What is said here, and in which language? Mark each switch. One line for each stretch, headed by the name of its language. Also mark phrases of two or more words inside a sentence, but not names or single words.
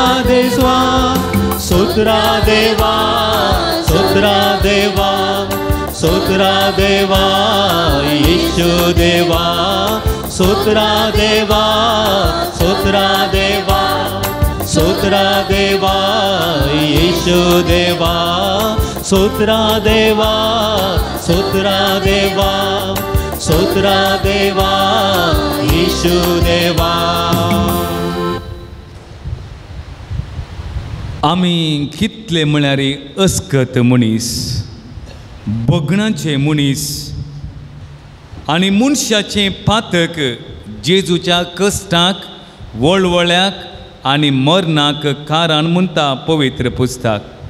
Kannada: ದೇವಾ ಸೋತ್ರಾ ದೇವಾ ಸೋತ್ರಾ ದೇವಾ ಸೋತ್ರಾ ದೇವಾ ಯೇಶು ದೇವಾ ಸೋತ್ರಾ ದೇವಾ ಸೋತ್ರಾ ದೇವಾ ಸೋತ್ರಾ ದೇವಾ ಯೇಶು ದೇವಾ ಸೋತ್ರಾ ದೇವಾ ಸೋತ್ರಾ ದೇವಾ ಸೋತ್ರಾ ದೇವಾ ಯೇಶು ದೇವಾ
Konkani: आमी कितले म्हळ्यार अस्कत मनीस बगणाचे मनीस आनी मनशाचे पातक जेजूच्या कश्टाक वळवळ्याक आनी मरणाक कारण म्हणटा पवित्र पुस्तक